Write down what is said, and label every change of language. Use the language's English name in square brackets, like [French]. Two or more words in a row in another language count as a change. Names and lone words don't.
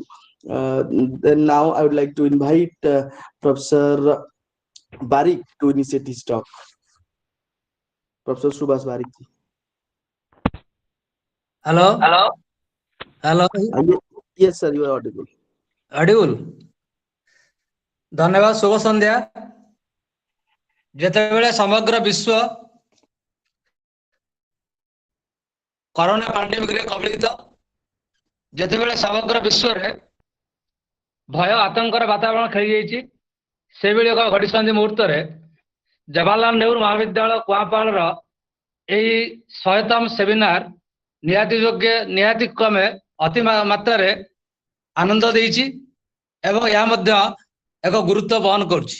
[English] Then now I would like to invite Professor Barik to initiate his talk. Professor Subas Barik. Hello. Yes, sir, you are audible. Audible. [Odia] ଧନ୍ୟବାଦ, ଶୁଭ ସନ୍ଧ୍ୟା. ଯେତେବେଳେ ସମଗ୍ର ବିଶ୍ୱ କରୋନା ପାଣ୍ଡେମିକରେ କବଳିତ, ଯେତେବେଳେ ସମଗ୍ର ବିଶ୍ୱରେ ଭୟ ଆତଙ୍କର ବାତାବରଣ ଖେଳି ଯାଇଛି, ସେଭଳି ଏକ ଘଡ଼ିସନ୍ଧି ମୁହୂର୍ତ୍ତରେ ଜବାହରଲାଲ ନେହେରୁ ମହାବିଦ୍ୟାଳୟ କୁଆଁପାଳର ଏହି 100ତମ ସେମିନାର ନିହାତି କ୍ରମେ ଅତି ମାତ୍ରାରେ ଆନନ୍ଦ ଦେଇଛି ଏବଂ ଏହା ମଧ୍ୟ ଏକ ଗୁରୁତ୍ୱ ବହନ କରୁଛି।